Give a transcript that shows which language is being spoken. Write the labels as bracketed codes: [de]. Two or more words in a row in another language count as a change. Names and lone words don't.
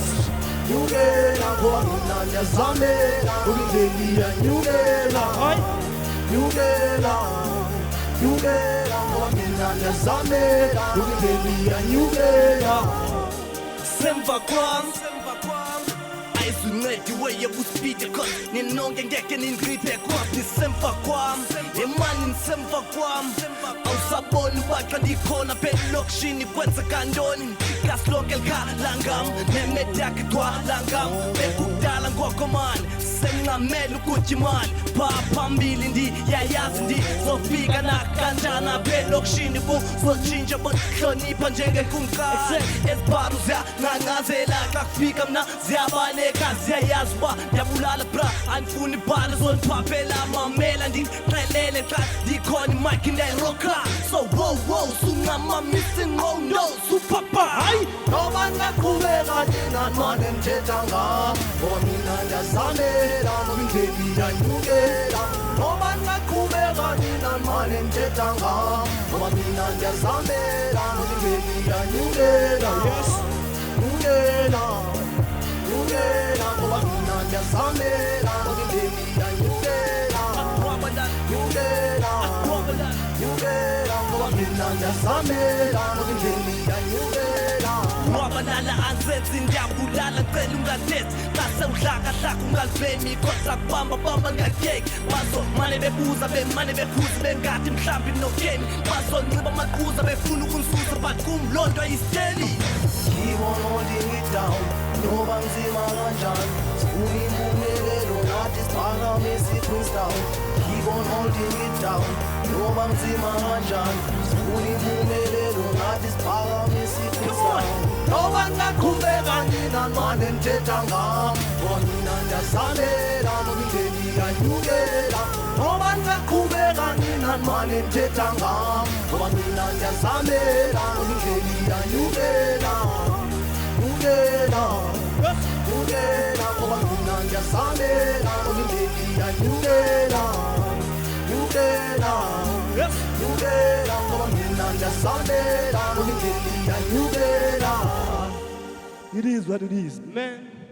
[xh] nyukela ngoba mina ndiyazamela indlela iyanyukela Hayi, nyukela nyukela ngoba mina ndiyazamela indlela iyanyukela semva kwam ayizuncedi weye kuspeed cause ninonke ngeke nindigripe kwam nisemva kwam emani nisemva kwam awusaboni baxa ndikhona phela elokishini kwenzeka ntoni kasi lonke likhala ngam nemedi yakhe igcwala ngam bekukudala ngoko mani semncamela ukuthi imali phaa phambili ndiyayazi ndizofika nakanjani apha elokishini buzotshintsha bondihlonipha njengenkumkani ezibharu ziyanqanqazela xa kufika mna ziyabaleka ziyayazi uba ndiyabulala bra andifuni ibhali zondiphaphela mamela ndixelele xa ndikhona imike ndayiroka [en] so wow [xh] suncamamisa ingqondo supapa hayi Noba ngaqhubeka nina manje nithetha ngam ngoba mina ndiyazamela indlela iyanyukela Noba ngaqhubeka nina manje nithetha ngam ngoba mina ndiyazamela indlela iyanyukela nyukela nyukela ngoba mina ndiyazamela indlela iyanyukela nyukela nyukela ngoba mina ndiyazamela indlela iyanyukela wabalala anzenzi ndiyabulala cela ungathethi xa sewuhlakahlaka ungalibhemi kodwa kubambabamba ngakeki bazomane bebuza bemane bekhuza bengathi mhlawumbi nogeni bazonxiba amaqhuza befuna ukunisusa but kum loo nto ayisiteli [en] Keep on holding it down, [xh] noba nzima kanjani Sifuna impumelelo nathi siphakamise iQueenstown [en] Keep on holding it down, [xh] noba nzima kanjani Sifuna impumelelo nathi siphakamise iQueenstown Noba ngaqhubeka nina manje nithetha ngam ngoba mina ndiyazamela indlela iyanyukela Noba ngaqhubeka nina manje nithetha ngam ngoba mina ndiyazamela indlela iyanyukela nyukela nyukela ngoba mina ndiyazamela indlela iyanyukela nyukela nyukela ngoba mina ndiyazamela indlela iyanyukela [en] it is what it is, man.